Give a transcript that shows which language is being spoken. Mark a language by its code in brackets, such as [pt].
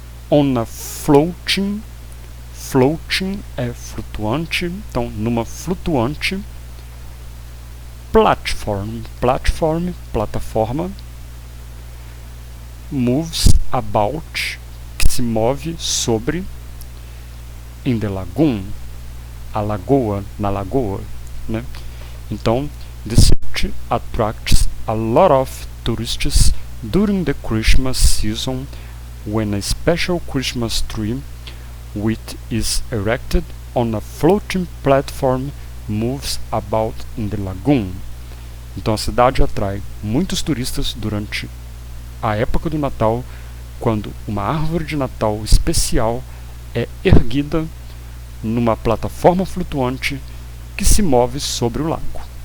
[pt] on a floating, floating é flutuante, então, numa flutuante, platform, platform, plataforma, moves about, que se move sobre, in the lagoon, a lagoa, na lagoa, né? [en] Então, the city attracts a lot of tourists during the Christmas season when a special Christmas tree which is erected on a floating platform moves about in the lagoon. [pt] Então a cidade atrai muitos turistas durante a época do Natal, quando uma árvore de Natal especial é erguida numa plataforma flutuante que se move sobre o lago.